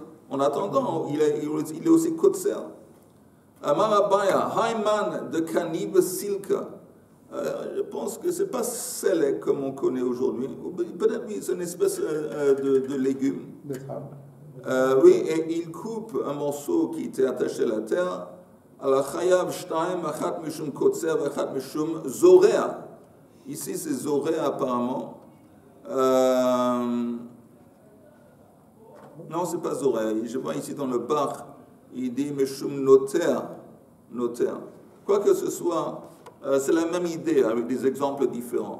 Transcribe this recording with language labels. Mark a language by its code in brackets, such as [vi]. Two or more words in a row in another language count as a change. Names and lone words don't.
[fr] En attendant, il est aussi kotser. [arc] אמר אביי, האי מאן דקניב סילקא. [fr] Je pense que ce n'est pas selek comme on connaît aujourd'hui. Peut-être oui, c'est une espèce de légume. Oui, et il coupe un morceau qui était attaché à la terre. Alors, [he] חייב שתים, אחת משום קוצר, אחת משום זורע. [fr] Ici, c'est zorea apparemment. Non, c'est pas zorea. Je vois ici dans le bar, il dit [he] משום נוטר. [fr] Noter. Quoi que ce soit, c'est la même idée avec des exemples différents.